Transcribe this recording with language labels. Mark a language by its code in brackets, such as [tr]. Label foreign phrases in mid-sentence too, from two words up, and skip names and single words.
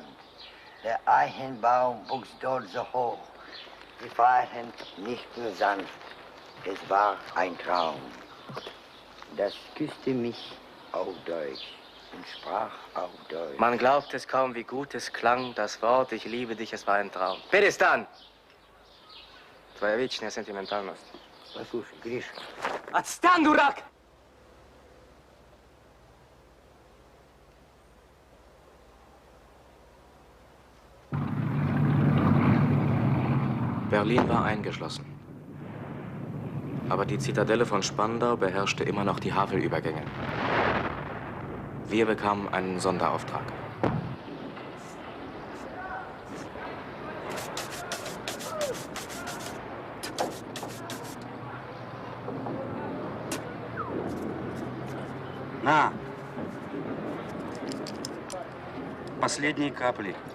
[de] Der Eichenbaum wuchs dort so hoch. Die Freiheit nicht nur sanft, es war ein Traum. Das küsste mich auf Deutsch und sprach auf Deutsch. Man glaubt es kaum, wie gut es klang, das Wort, ich liebe dich, es war ein Traum. [ru] Перестань! Твоя вечная сентиментальность. Послушай, Гриша. Отстань, дурак! [de] Berlin war eingeschlossen. Aber die Zitadelle von Spandau beherrschte immer noch die Havelübergänge. Wir bekamen einen Sonderauftrag. [ru] На! Последние капли.